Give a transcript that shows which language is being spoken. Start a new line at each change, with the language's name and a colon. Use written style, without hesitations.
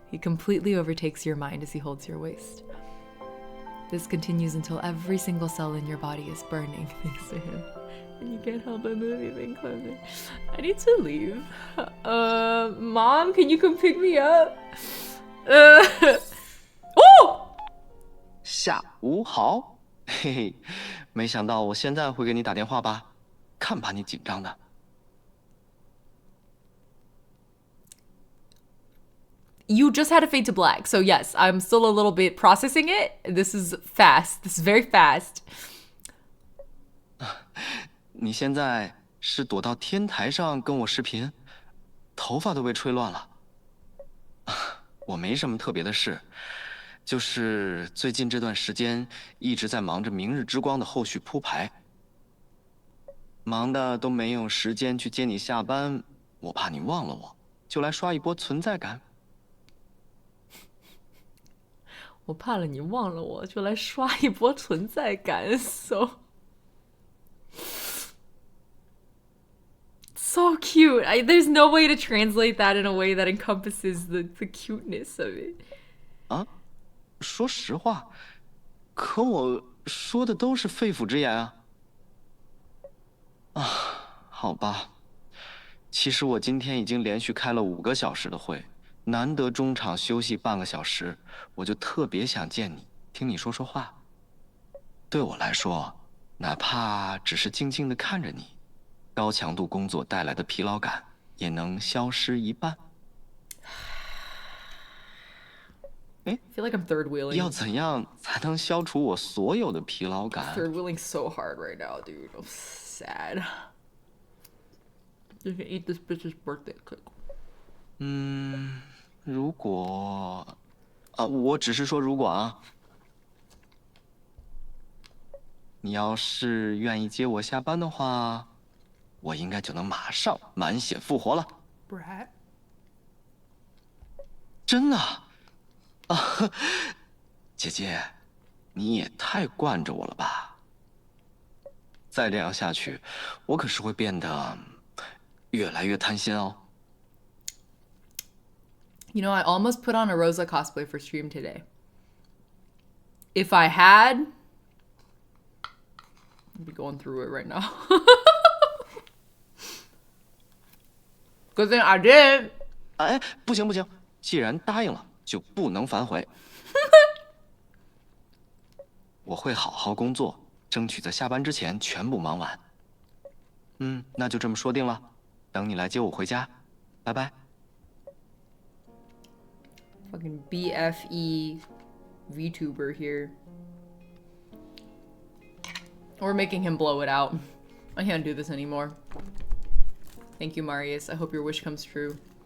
English: He completely overtakes your mind as he holds your waist. This continues until every single cell in your body is burning thanks to him. You can't help but movie being clever. I need to leave. Mom, can you come pick me up? Oh!
Chinese: 下午好，嘿嘿，没想到我现在会给你打电话吧？看把你紧张的。
English: You just had to fade to black, so yes, I'm still a little bit processing it. This is fast. This is very fast.
Chinese: 你现在是躲到天台上跟我视频，头发都被吹乱了。我没什么特别的事，就是最近这段时间一直在忙着《明日之光》的后续铺排，忙的都没有时间去接你下班。我怕你忘了我，就来刷一波存在感。我怕了你忘了我，就来刷一波存在感。
English: So cute. There's no way to translate that in a way that encompasses the cuteness of it.
Chinese: 啊，说实话，可我说的都是肺腑之言啊。啊，好吧。其实我今天已经连续开了5个小时的会，难得中场休息半个小时，我就特别想见你，听你说说话。对我来说，哪怕只是静静地看着你，高强度工作带来的疲劳感也能消失一半。
English: I feel like I'm third wheeling.
Chinese: 要怎样才能消除我所有的疲劳感？
English: Third wheeling so hard right now, dude. I'm sad. You can eat this bitch's birthday cake.
Chinese: 如果我只是说如果啊，你要是愿意接我下班的话，我应该就能马上满血复活了。
English: Brat.
Chinese: 真的啊，姐姐，你也太惯着我了吧？再这样下去，我可是会变得越来越贪心哦。
English: You know, I almost put on a Rosa cosplay for stream today. If I had, I'd be going through it right now. Good thing I did.
Chinese: 哎，不行不行，既然答应了，就不能反悔。我会好好工作，争取在下班之前全部忙完。那就这么说定了，等你来接我回家，拜拜。
English: Fucking BFE VTuber here. We're making him blow it out. I can't do this anymore. Thank you, Marius. I hope your wish comes true.